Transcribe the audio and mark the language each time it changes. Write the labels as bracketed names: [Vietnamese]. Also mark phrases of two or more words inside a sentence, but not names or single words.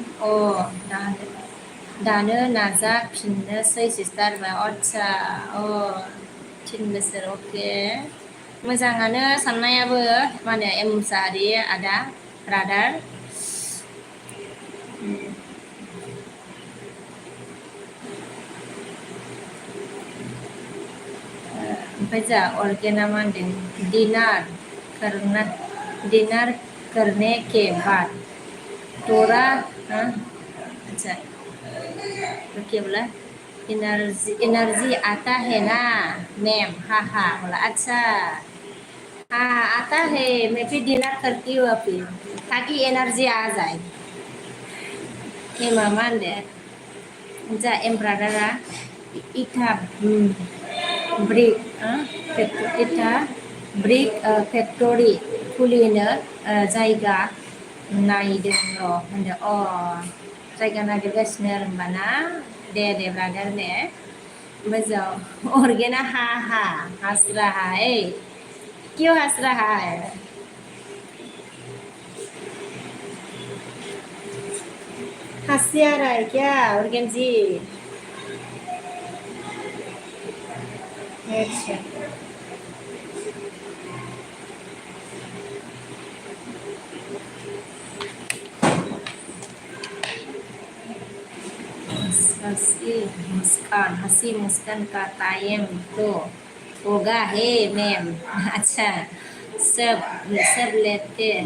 [Bodo] दानो नाजाफिननोसै सिस्टार आदसा 3 बोसोर अके मोजाङानो साननायाबो माने मुसाहारि आदा ब्रादार ओमफ्राय जोंहा अर्गेना मा होनदों [Hindi] डिनार करने के बाद [Bodo] तोरा [Hindi] अच्छा तो क्या बोला एनर्जी आता है ना मैम हाँ बोला अच्छा हाँ आता है मैं फिर डिनर करती हूँ अभी ताकि एनर्जी आ जाए ये [Bodo] मामा होनदो जा एमब्रादारा इटा [English] brick factory [Bodo] खुलिनो जायगा नायदों र' होनदो जायगा नागिरगासिनो आरो होमबाना दे ब्रादार दे मोजां अर्गेना [Hindi] हंस रहा है क्यों हंस रहा है हंसी आ रहा है क्या ऑर्गेन जी अच्छा हंसी मुस्कान का टाइम तो होगा है मैम अच्छा सब लेते